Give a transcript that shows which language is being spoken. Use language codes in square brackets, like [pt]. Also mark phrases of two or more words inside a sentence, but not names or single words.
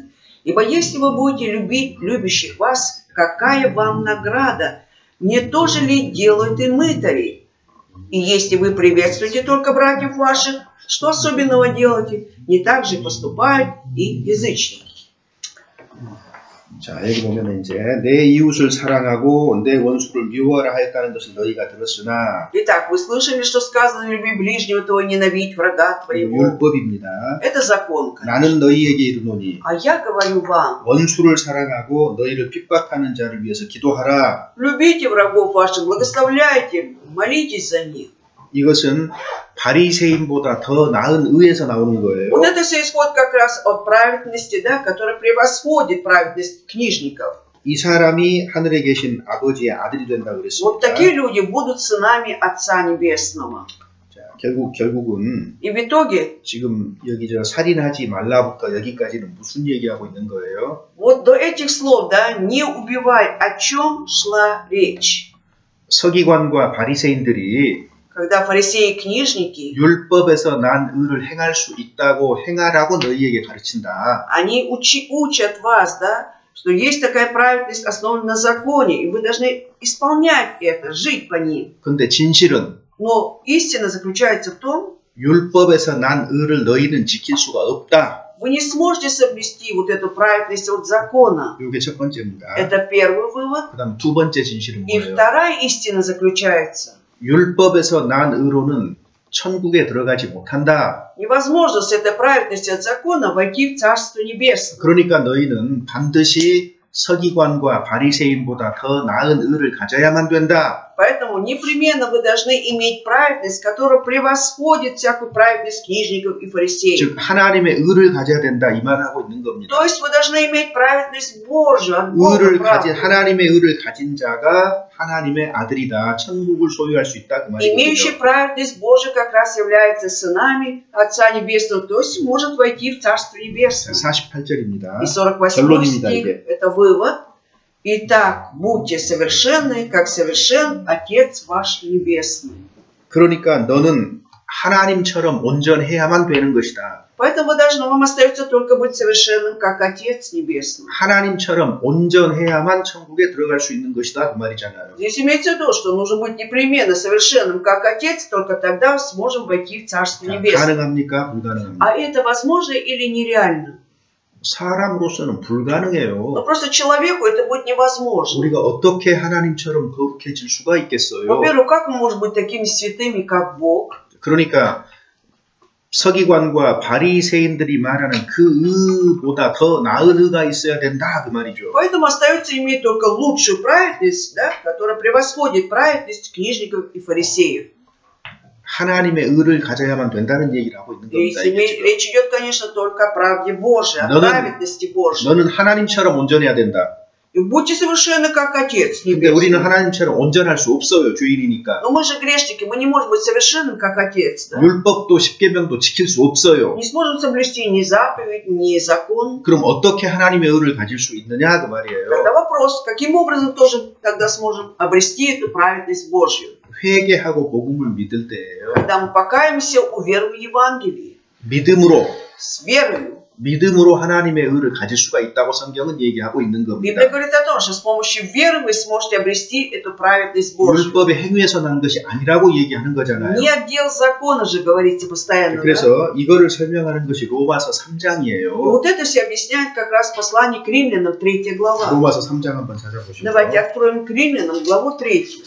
[ru] Ибо если вы будете любить любящих вас, какая вам награда? Не то же ли делают и мытари? И если вы приветствуете только братьев ваших, что особенного делаете? Не так же поступают и язычники. [ko] 자, 여기 보면 이제 내 이웃을 사랑하고 내 원수를 미워하라 하였다는 것을 너희가 들었으나 [ru] Итак, вы слышали, что сказано: люби ближнего твоего, ненавидь врага твоего. [ko] 율법입니다. [ru] Это закон. [ko] 나는 너희에게 이르노니 [ru] А я говорю вам, [ko] 원수를 사랑하고 너희를 핍박하는 자를 위해서 기도하라. [ru] любите врагов ваших, благословляйте, молитесь за них. [ko] 이것은 바리새인보다 더 나은 의에서 나오는 거예요. [ru] Вот это все исходит как раз от праведности, да, которая превосходит праведность книжников. [ko] 이 사람이 하늘에 계신 아버지의 아들이 된다고 [ru] Вот такие [ko] 그랬습니다. [ru] люди будут сынами Отца Небесного. [ko] 자, 결국은 [ru] И в итоге, [ko] 지금 여기 저 살인하지 말라부터 여기까지는 무슨 얘기하고 있는 거예요? [ru] вот до этих слов, да, не убивай, о чем шла речь? [ko] 서기관과 바리새인들이 [ru] Когда фарисеи и книжники, [ko] 율법에서 난 의를 행할 수 있다고 행하라고 너희에게 가르친다. [ru] они учат вас, да, что есть такая праведность, основанная на законе, и вы должны исполнять это, жить по ним. [ko] 근데 진실은 [ru] Но истина заключается в том, [ko] 율법에서 난 의를 너희는 지킬 수가 없다. [ru] вы не сможете соблюсти вот эту праведность от закона. [ko] 이게 첫 번째입니다. [ru] Это первый вывод. [ko] 그다음 두 번째 진실은 [ru] И [ko] 뭐예요? [ru] вторая истина заключается: [ko] 율법에서 난 의로는 천국에 들어가지 못한다. [ru] невозможно с этой праведностью от закона войти в Царство Небесное. [ko] 그러니까 너희는 반드시 서기관과 바리새인보다 더 나은 의를 가져야만 된다. [ru] Поэтому непременно вы должны иметь праведность, которая превосходит всякую праведность книжников и фарисеев. [ko] 즉 하나님의 의를 가져야 된다 이 말을 하고 있는 겁니다. [ru] То есть вы должны иметь праведность Божью, от Бога [ko] 의를 가진 [ru] правду. [ko] 하나님의 의를 가진 자가 하나님의 아들이다. 천국을 소유할 수 있다 그 [ru] Имеющий [ko] 말이거든요. [ru] праведность Божию как раз является сынами Отца Небесного, то есть может войти в Царство Небесное. [ko] 48절입니다. [ru] И 48 [ko] 결론입니다, [ru] стих [ko] 이게. [ru] – это вывод. Итак, будьте совершенны, как совершен Отец ваш Небесный. [ko] 그러니까 너는 하나님처럼 온전해야만 되는 것이다. [ru] Поэтому вам остается только быть совершенным, как Отец Небесный. [ko] 하나님처럼 온전해야만 천국에 들어갈 수 있는 것이다 그 말이잖아요. [ru] Здесь имеется в виду, что нужно быть непременно совершенным, как Отец, только тогда сможем войти в Царство Небесное. [ko] 가능합니까? 불가능합니까? [ru] А это возможно или нереально? [ko] 사람으로서는 [ru] Но [ko] 불가능해요. [ru] просто человеку это будет невозможно. [ko] 우리가 어떻게 하나님처럼 거룩해질 수가 있겠어요? [ru] Во-первых, как мы можем быть такими святыми, как Бог? [ko] 그러니까 서기관과 바리새인들이 말하는 그 의보다 더 나은 의가 있어야 된다 그 말이죠. [ru] Поэтому остается иметь только лучшую праведность, да, которая превосходит праведность книжников и фарисеев. [ko] 하나님의 의를 가져야만 된다는 얘기를 하고 있는 [ru] И [ko] 겁니다. 이게 지금. [ru] речь идет, конечно, только о правде Божией, о праведности Божией. [ko] 너는 하나님처럼 온전해야 된다. [ru] И будьте совершенны, как Отец [ko] 근데 우리는 [ru] Небесный. [ko] 하나님처럼 온전할 수 없어요. 죄인이니까. [ru] Но мы же грешники, мы не можем быть совершенным, как Отец. Да? [ko] 율법도 십계명도 지킬 수 없어요. [ru] Не сможем соблюсти ни заповедь, ни закон. [ko] 그럼 어떻게 하나님의 의를 가질 수 있느냐 그 말이에요. [ru] Тогда вопрос, каким образом тоже тогда сможем обрести эту праведность Божью? [ko] 회개하고 복음을 믿을 때예요. [ru] Когда мы покаемся, уверуем в Евангелие, [ko] 믿음으로 [ru] с верою. [ko] 하나님의 의를 가질 수가 있다고 성경은 얘기하고 있는 겁니다. [ru] Библия говорит о том, что с помощью веры вы сможете обрести эту праведность Божью. [ko] 율법의 행위에서 난 것이 아니라고 얘기하는 거잖아요. [ru] Не отдел закона же говорится постоянно. Да? [ko] 그래서 이거를 설명하는 것이 로마서 [ru] И [ko] 3장이에요. [ru] вот это все объясняет как раз послание к римлянам, 3 глава. [ko] 로마서 3장 한번 찾아보시죠. [ru] Давайте откроем к римлянам главу 3.